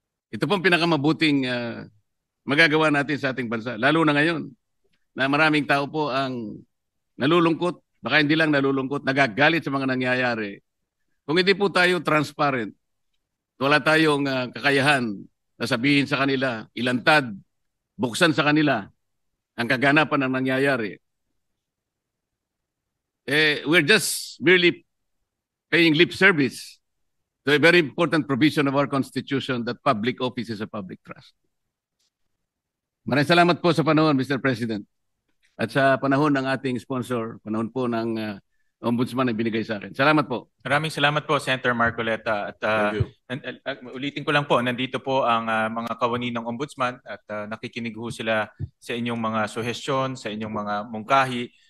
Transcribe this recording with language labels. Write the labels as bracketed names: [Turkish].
[Filipino] Ito pong pinakamabuting magagawa natin sa ating bansa, lalo na ngayon na maraming tao po ang nalulungkot, baka hindi lang nalulungkot, nagagalit sa mga nangyayari. Kung hindi po tayo transparent, wala tayong kakayahan na sabihin sa kanila, ilantad, buksan sa kanila ang kaganapan ng nangyayari. [English] We're just merely paying lip service to a very important provision of our Constitution that public office is a public trust. [Filipino] Maraming salamat po sa panahon, Mr. President. At sa panahon ng ating sponsor, panahon po ng Ombudsman na binigay sa akin. Salamat po. Maraming salamat po, Senator Marcoleta. At ulitin ko lang po, nandito po ang mga kawani ng Ombudsman at nakikinig ho sila sa inyong mga suhestyon, sa inyong mga mungkahi.